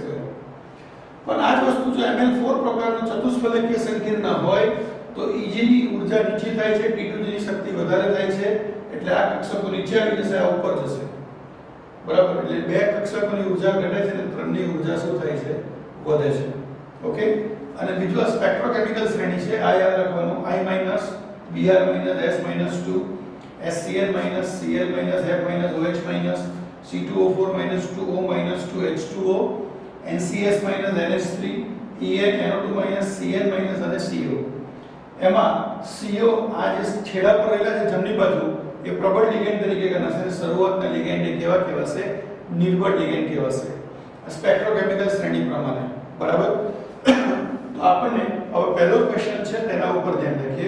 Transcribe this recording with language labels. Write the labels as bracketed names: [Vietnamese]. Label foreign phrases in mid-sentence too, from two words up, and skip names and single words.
[Gujarati] પણ આ જ વસ્તુ જો Ml4 પ્રકારનું ચતુષ્ફલકીય સંકીર્ણ હોય તો EG ની ઊર્જા નીચે થાય છે, T2G ની શક્તિ વધારે થાય છે. એટલે આ કક્ષકો નીચે આવી જશે, આ ઉપર જશે બરાબર. એટલે બે કક્ષકોની ઊર્જા ઘટે છે અને ત્રણની ઊર્જા શું થાય છે? વધે છે. ઓકે, અને બીજું આ સ્પેક્ટ્રોકેમિકલ શ્રેણી છે. આ યાદ રાખવાનું. I- Br - S-2 SCl - Cl - F - OH - C2O4 - 2O - 2H2O NCS - NH3 En NO2 - Cl - અને CO. એમાં CO આ જે છેડા પર રહેલા છે જમણી બાજુ એ પ્રબળ લિગેન્ડ તરીકે ગણાશે. શરૂઆતના લિગેન્ડ એ કેવા કહેવાશે? નિર્બળ લિગેન્ડ કહેવાશે સ્પેક્ટ્રોકેમિકલ શ્રેણી પ્રમાણે બરાબર. તો આપણને હવે પહેલો ક્વેશ્ચન છે તેના ઉપર ધ્યાન રાખીએ.